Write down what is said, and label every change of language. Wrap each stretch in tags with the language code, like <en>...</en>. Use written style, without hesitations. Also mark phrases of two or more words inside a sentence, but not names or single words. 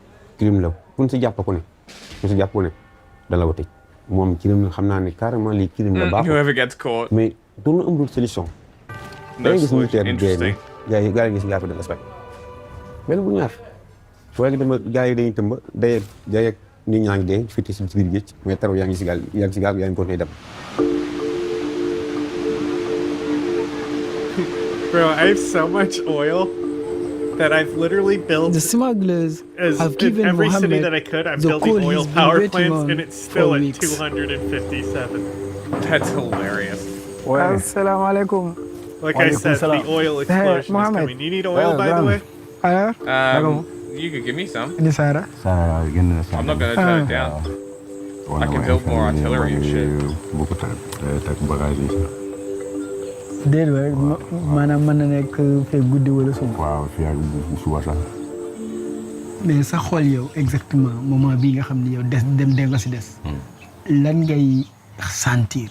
<wo>crime la kun si jàpp ku ne dana la ko tëj moom crime la xam naa ne carrément lii crime la baaxul mais doon na amul solution da ngay gis militaire bi dee gaa yi gis gaa ko de respect benn bu ñaar soo dem gaa yi dañuy tëmba day ak nit ñaa ngi dee fitti si biir géej mais taw yaa ngi si gaal yaa ngi continué dem.</wo> <en>Bro, I have so much oil that I've literally built. The smugglers have given in every Mohammed city that I could. I'm the building coal oil he's been power waiting plants, on and it's still for at weeks. 257. That's hilarious.</en> <ar>السلام عليكم.</ar> <en>Like I said, the oil explosion is coming. You need oil, by the way? You could give me some. I'm not gonna turn it down. I can build more artillery and shit.</en> <wo>déedéet waay maanaam mën na nekk fee guddi wala suba. waaw fii ak suba sax. mais sa xol yow exactement moment bii nga xam ne yow dem nga si des. lan ngay sentir.</wo>